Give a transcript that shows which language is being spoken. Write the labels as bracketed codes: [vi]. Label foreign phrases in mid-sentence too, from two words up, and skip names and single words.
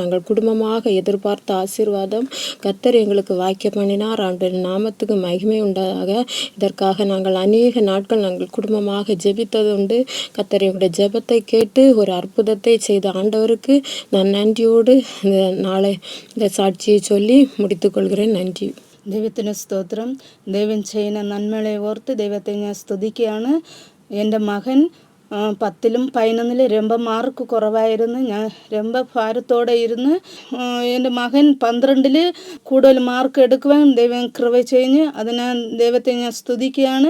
[ta] நாங்கள் குடும்பமாக எதிர்பார்த்த ஆசீர்வாதம் கர்த்தர் எங்களுக்கு வாய்க்க பண்ணினார். ஆண்டவர் நாமத்துக்கு மகிமை உண்டாக. இதற்காக நாங்கள் அநேக நாட்கள் நாங்கள் குடும்பமாக ஜெபித்தது உண்டு. கர்த்தர் எங்களுடைய ஜெபத்தை கேட்டு ஒரு அற்புதத்தை செய்த ஆண்டவருக்கு நான் நன்றியோடு நாளை இந்த சாட்சியை சொல்லி முடித்துக்கொள்கிறேன். [ml] നന്ദി. ദൈവത്തിന് സ്തോത്രം. ദൈവം ചെയ്യുന്ന നന്മകളെ ഓർത്ത് ദൈവത്തെ ഞാൻ സ്തുതിക്കുകയാണ്. എൻ്റെ മകൻ 10ലും 11ലും ரொம்ப മാർക്ക് കുറവായിരുന്നു. ഞാൻ ரொம்ப ഭാരത്തോടെ ഇരുന്ന് എൻ്റെ മകൻ 12ൽ കൂടുതൽ മാർക്ക് എടുക്കുവാൻ ദൈവം കൃപ ചെയ്ഞ്ഞ് അതിന് ദൈവത്തെ ഞാൻ സ്തുതിക്കുകയാണ്.